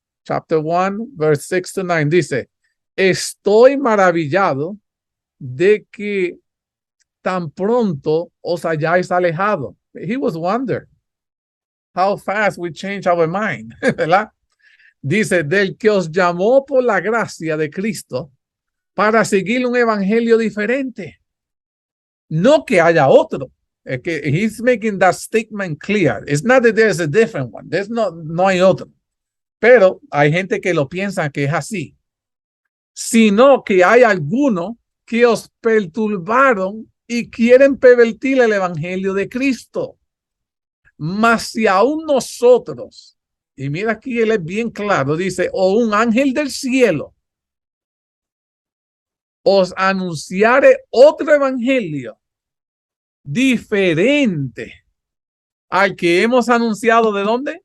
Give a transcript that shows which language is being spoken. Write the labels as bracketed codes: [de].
[en] Chapter 1, verse 6 to 9 [es] dice, estoy maravillado de que tan pronto os hayáis alejado. [en] He was wondering how fast we change our mind, [es] ¿verdad? Dice, del que os llamó por la gracia de Cristo para seguir un evangelio diferente. No que haya otro. Es que [en] he's making that statement clear. It's not that there's a different one. [es] No hay otro. Pero hay gente que lo piensa que es así. Sino que hay alguno que os perturbaron y quieren pervertir el evangelio de Cristo. Mas si aún nosotros, y mira aquí él es bien claro, dice, o un ángel del cielo os anunciare otro evangelio diferente al que hemos anunciado, ¿de dónde?